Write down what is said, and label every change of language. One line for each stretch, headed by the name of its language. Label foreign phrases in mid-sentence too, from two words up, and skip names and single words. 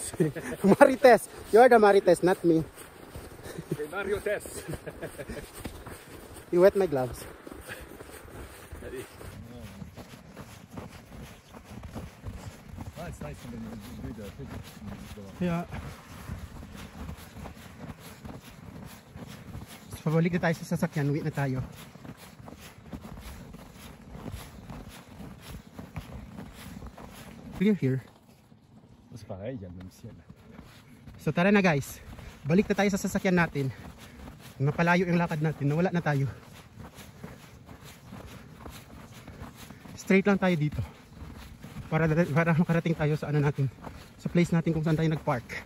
English: Marites. You are the Marites, not me. Okay, Mario Tess. You wet my gloves. Ah, it's nice when you do the picture.
Filipino: Kaya, so, pabalik na tayo sa sasakyan, uwi na tayo.
English: Clear here.
French: C'est pareil, il y a le même ciel.
Filipino: So tara na guys, balik na tayo sa sasakyan natin. Napalayo yung lakad natin, nawala na tayo. Straight lang tayo dito. Para makarating tayo sa ano natin, sa place natin kung saan tayo nagpark.